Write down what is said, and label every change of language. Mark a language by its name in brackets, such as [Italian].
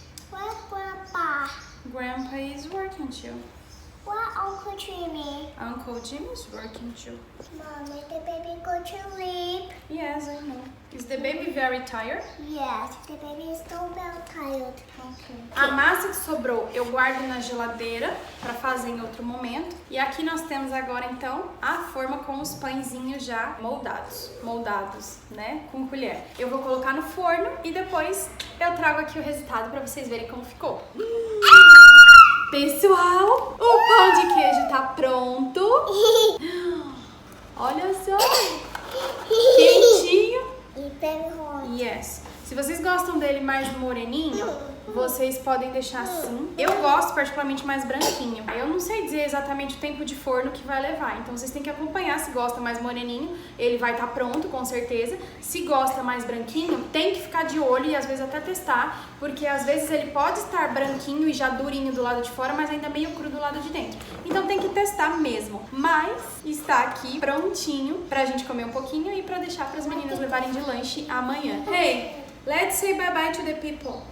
[English] Where Grandpa? Grandpa is working too. Where Uncle Jimmy? Uncle Jim is working too. Mommy, the baby go to sleep. Yes, I know. Is the baby very tired? Yes, the baby is so very tired. Okay. [Portuguese] A massa que sobrou eu guardo na geladeira para fazer em outro momento. E aqui nós temos agora então a forma com os pãezinhos já moldados, né, com colher. Eu vou colocar no forno e depois eu trago aqui o resultado para vocês verem como ficou. Pessoal, o pão de queijo tá pronto. Olha só, quentinho. [English] E very hot. [Portuguese] Yes. Se vocês gostam dele mais moreninho, vocês podem deixar assim. Eu gosto particularmente mais branquinho. Eu não sei dizer exatamente o tempo de forno que vai levar, então vocês têm que acompanhar. Se gosta mais moreninho, ele vai estar pronto com certeza. Se gosta mais branquinho, tem que ficar de olho e às vezes até testar, porque às vezes ele pode estar branquinho e já durinho do lado de fora, mas ainda meio cru do lado de dentro. Então tem que testar mesmo. Mas está aqui prontinho pra gente comer um pouquinho e pra deixar pras meninas levarem de lanche amanhã. [English] Hey, let's say bye-bye to the people.